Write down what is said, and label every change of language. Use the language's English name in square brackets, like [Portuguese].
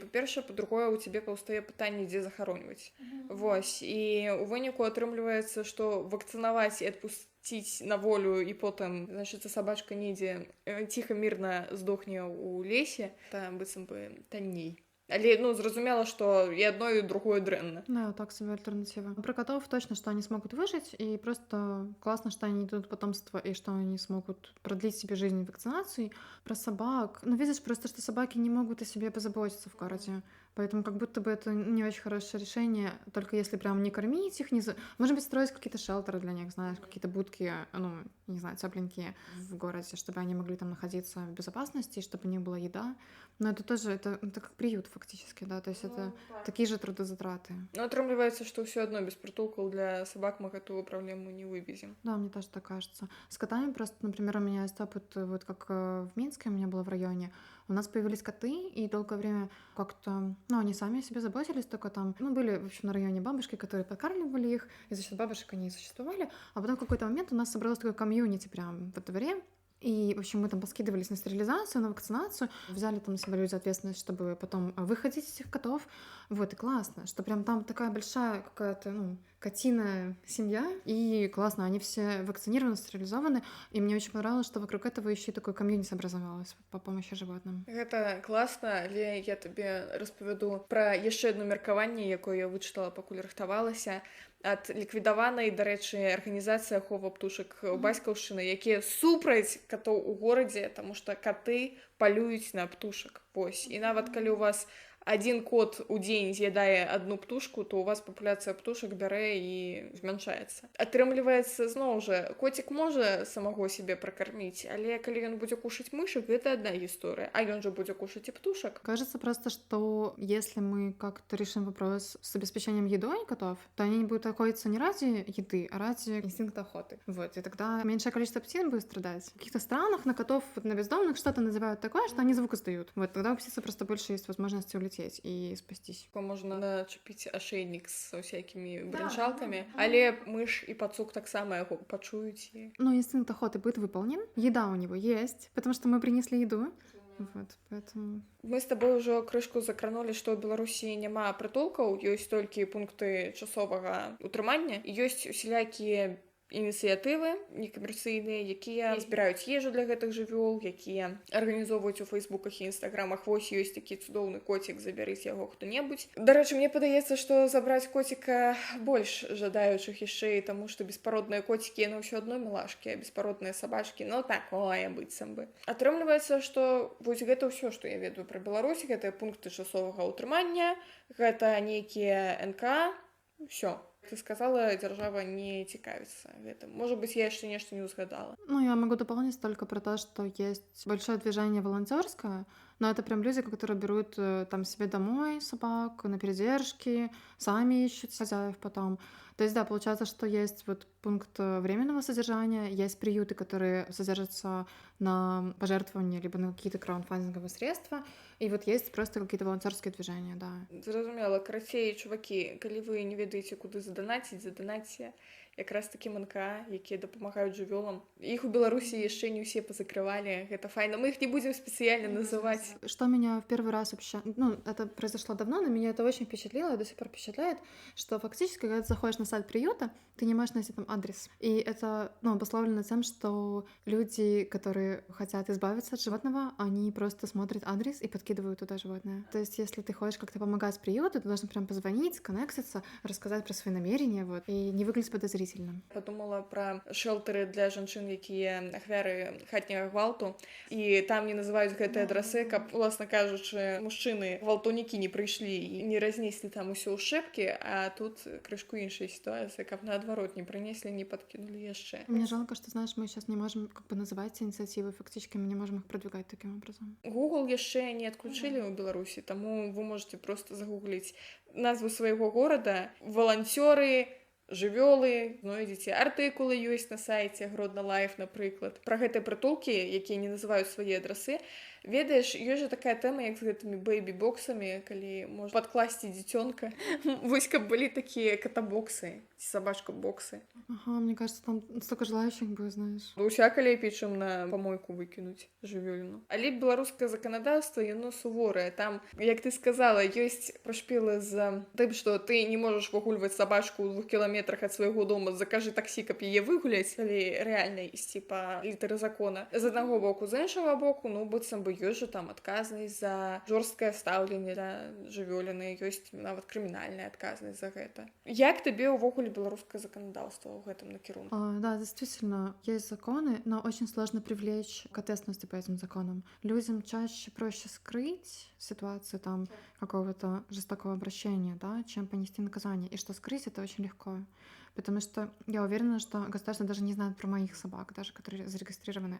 [Belarusian] Па-першае, па-другое, у цябе паўстае пытанне, дзе захароньваць. Вось. І ў выніку атрымліваецца, што вакцынаваць і адпусціць на волю, і потым, значыць, сабачка недзе ціха мірна здохне ў лесе, там быццам бы танней. Але, ну, зразумела, што і одно, і другое дрэнна. [Russian] Да, так себе альтернатива. Про котов точно, что они смогут выжить, и просто классно, что они дадут потомство, и что они смогут продлить себе жизнь вакцинацией. Про собак, ну, видишь, просто, что собаки не могут о себе позаботиться в городе. Поэтому как будто бы это не очень хорошее решение, только если прям не кормить их, может быть, строить какие-то шелтеры для них, знаешь, какие-то будки, ну, не знаю, тепленькие в городе, чтобы они могли там находиться в безопасности, чтобы у них была еда. Но это тоже, это как приют фактически, да, то есть это такие же трудозатраты. [Belarusian] Ну, атрымліваецца, што ўсё адно без прытулкаў для собак мы гэтую праблему не вывезем. [Russian] Да, мне тоже так кажется. С котами просто, например, у меня есть опыт, вот как в Минске у меня было в районе, у нас появились коты, и долгое время как-то, ну, они сами о себе заботились, только там, ну, были, в общем, на районе бабушки, которые подкармливали их, и за счет бабушек они и существовали, а потом в какой-то момент у нас собралось такое комьюнити прям во дворе, и, в общем, мы там поскидывались на стерилизацию, на вакцинацию, взяли там на себя люди ответственность, чтобы потом выходить этих котов, вот, и классно, что прям там такая большая какая-то, ну, котиная семья, и классно, они все вакцинированы, стерилизованы, и мне очень понравилось, что вокруг этого еще и такое комьюнити образовалось по помощи животным. [Belarusian] Гэта класна, але я табе распавяду пра яшчэ адно меркаванне, якое я вычытала, пакуль рыхтавалася. ад ліквідаванай, дарэчы, арганізацыі ахова птушак бацькаўшчыны, якія супраць катоў у горадзе, таму што каты палююць на птушак. Вось. І нават калі у вас один кот у дзень з'ядае одну птушку, то у вас папуляцыя птушак бярэ і змяншаецца. Атрымліваецца, зноў жа, коцік можа самого себе пракарміць, але калі ён будзе кушаць мышак, гэта одна гісторыя, а ён жа будзе кушаць і птушак. [Russian] Кажется просто, что если мы как-то решим вопрос с обеспечением едой котов, то они будут охотиться не ради еды, а ради инстинкта охоты. Вот, и тогда меньшее количество птиц будет страдать. В каких-то странах на котов, вот на бездомных что-то называют такое, что они звук издают. Вот, тогда у птицы просто больше есть возможности улететь и спастись. [Belarusian] Можна начепіць ашейнік з усякімі брынчалкамі, але мыш і пацук таксама яго пачуюць. [Russian] Но инстинкт охоты будет выполнен, еда у него есть, потому что мы принесли еду. Вот, поэтому... [Belarusian] Мы з табой ужо крышку закранулі, што ў Беларусі няма прытулкаў, ёсць толькі пункты часовага утрымання, ёсць усялякія ініцыятывы некамерцыйныя, якія збіраюць ежу для гэтых жывёл, якія арганізоўваюць у фейсбуках і інстаграмах. Вось ёсць такі цудоўны коцік, забярыць яго хто-небудзь. Дарэчы, мне падаецца, што забраць коціка больш жадаючых яшчэ, таму што беспародныя коцікі, яны ўсё адно мілашкі, а беспародныя сабачкі, ну такое быццам бы. Атрымліваецца, што вось гэта ўсё, што я ведаю пра Беларусь, гэта пункты часовага ўтрымання, гэта нейкія НК, ўсё. Ты сказала, держава не цікавится гэтым. [Russian] Может быть, я еще нечто [Belarusian] не узгадала. [Russian] Ну, я могу дополнить только про то, что есть большое движение волонтерское, но это прям люди, которые берут там себе домой собак, на передержки, сами ищут хозяев потом. То есть, да, получается, что есть вот пункт временного содержания, есть приюты, которые содержатся на пожертвования, либо на какие-то краундфандинговые средства, и вот есть просто какие-то волонтерские движения, да. [Belarusian] Зразумела, карацей, чувакі, калі вы не ведаеце, куды задонатьте якраз такі МНК, якія дапамагаюць жывёлам. Іх у Беларусі яшчэ не ўсе пазакрывалі, гэта файна. [Russian] Мы их не будем специально называть. Что меня в первый раз вообще... Ну, это произошло давно, но меня это очень впечатлило и до сих пор впечатляет, что фактически, когда ты заходишь на сайт приюта, ты не можешь найти там адрес. И это, ну, обусловлено тем, что люди, которые хотят избавиться от животного, они просто смотрят адрес и подкидывают туда животное. То есть, если ты хочешь как-то помогать приюту, ты должен прям позвонить, коннектиться, рассказать про свои намерения, вот, и не выглядеть подозрительно. [Belarusian] Падумала пра шэлтэры для жанчын, якія ахвяры хатняга гвалту, і там не называюць гэтыя адрасы, каб, уласна кажучы, мужчыны гвалтоўнікі не прыйшлі і не разнеслі там усё ў шэпкі, а тут крышку іншая сітуацыя, каб наадварот не прынеслі, [Russian] не подкинули [Belarusian] яшчэ. [Russian] Мне жалко, что, знаешь, мы сейчас не можем как бы называть эти инициативы, фактически мы не можем их продвигать таким образом. [Belarusian] Google яшчэ не адключылі ў Беларусі, таму [Russian] вы можете просто [Belarusian] загугліць назву свайго горада, валанцёры, жывёлы, знойдзеце артыкулы ёсць на сайце Гродно Лайф, напрыклад. Пра гэтыя прытулкі, якія не называюць свае адрасы. Ведаеш, ёсць жа такая тэма, як з гэтымі бэйбі-боксамі, калі можна падкласці дзіцёнка. Вось каб былі такія катабоксы, ці сабачка-боксы. [Russian] Ага, мне кажется, там столько желающих будет, знаешь. [Belarusian] Усяка лепей, чым на памойку выкінуць жывёліну. Але беларускае заканадаўства, яно суворае. Там, як ты сказала, ёсць пашпілы з тым, што ты не можаш выгульваць сабачку ў 2 кіламетрах ад свайго дома, закажы таксі, каб яе выгуляць, але рэальна ісці па літары закона. З аднаго боку, з іншага боку, ну, быццам бы ёсць жа там адказнасць за жорсткае стаўленне да жывёліны, ёсць нават крымінальная адказнасць за гэта. Як табе ўвогуле беларускае заканадаўства ў гэтым накірунку? [Russian] Да, действительно, есть законы, но очень сложно привлечь к ответственности по этим законам. Людям чаще проще скрыть ситуацию там какого-то жестокого обращения, да, чем понести наказание. И что скрыть это очень легко. Потому что я уверена, что государство даже не знает про моих собак, даже которые зарегистрированы.